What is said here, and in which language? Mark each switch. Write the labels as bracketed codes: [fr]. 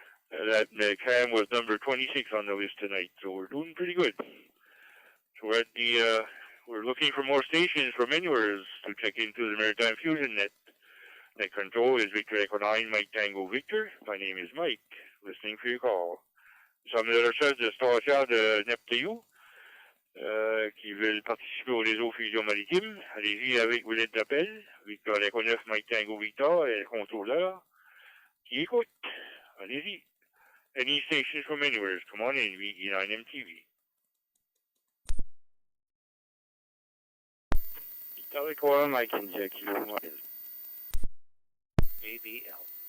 [en] That Cam was number 26 on the list tonight, so we're doing pretty good. So we're at we're looking for more stations from anywhere to check into the Maritime Fusion Net. Net control is Victor Echo 9, Mike Tango Victor. My name is Mike, listening for your call. [fr] Sommes de recherche de stations de NEPTU qui veulent participer au réseau Fusion Maritime. Allez-y avec vos lettres d'appel. Victor Echo 9, Mike Tango Victor est le contrôleur qui écoute. Allez-y. [en] Any stations from anywhere, come on in, VE9 MTV. Victor Echo 1, Mike India, Kilo 1. ABL.